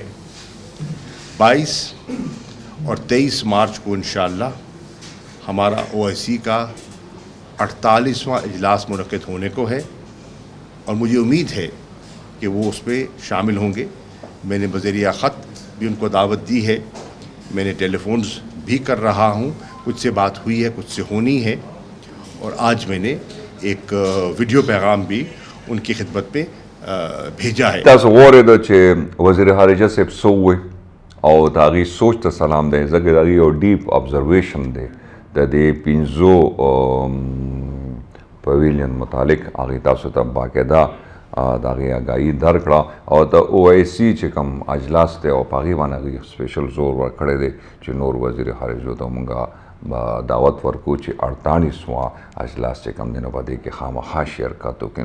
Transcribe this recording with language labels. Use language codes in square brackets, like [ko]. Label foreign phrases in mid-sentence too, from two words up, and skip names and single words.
[ur] 22 اور 23 مارچ کو انشاءاللہ ہمارا OIC کا 48واں اجلاس منعقد ہونے کو ہے، اور مجھے امید ہے کہ وہ اس پہ شامل ہوں گے۔ میں نے بذریعہ خط بھی ان کو دعوت دی ہے، میں نے ٹیلی فونز بھی کر رہا ہوں، کچھ سے بات ہوئی ہے، کچھ سے ہونی ہے، اور آج میں نے ایک ویڈیو پیغام بھی ان کی خدمت میں بھیجا ہے۔ [ps] تاسو واورېده چې وزیر خارجه صاحب څه ووایي او د هغې سوچ ته سلام دی، ځکه د هغې یو [en] deep observation [ps] دی د دې 5 پویلین متعلق هغې تاسو ته باقاعده د هغې آګاهي درکړه، او د OIC چې کوم اجلاس دی او په هغې باندې هغې سپیشل زور ورکړی دی چې نور وزیر خارجو ته مونږ دعوت ورکو چې 48واں اجلاس چې کوم دی نو په دې کې خامخا شرکت وکړي.